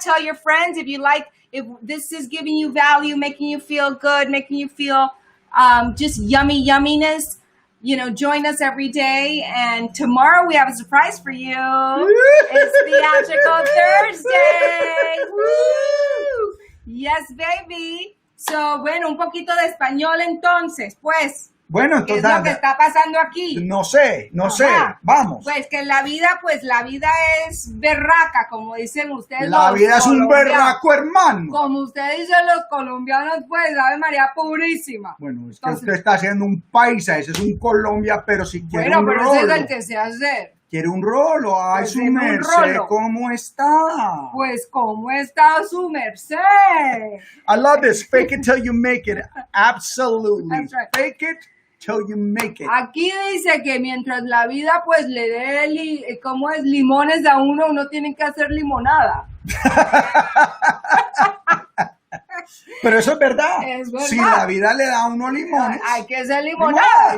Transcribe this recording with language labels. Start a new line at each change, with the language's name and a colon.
English: Tell your friends if you like, if this is giving you value, making you feel good, making you feel just yumminess. Join us every day. And tomorrow we have a surprise for you. It's Theatrical Thursday. Woo! Yes, baby.
Spanish: So, bueno, un poquito de español entonces, pues. Bueno, ¿Qué entonces, es lo que está pasando aquí? No sé, vamos. Pues que la vida es berraca, como dicen ustedes. La vida es un berraco, hermano. Como ustedes dicen los colombianos, pues, Ave María purísima. Bueno, es que usted está haciendo un paisa, ese es un Colombia, pero si quiere un rolo. Bueno, pero ese es el que se hace. Quiere un rolo, ay, Pues su dime un merced, rolo. ¿cómo está? Pues, ¿cómo está su merced?
English: I love this, fake it till you make it. Absolutely. That's right. Fake it till you make it.
Spanish: Aquí dice que mientras la vida pues le dé ¿cómo es? Limones a uno tiene que hacer limonada. Pero eso es verdad. Es verdad. Si la vida le da a uno limones. Hay que hacer limonada.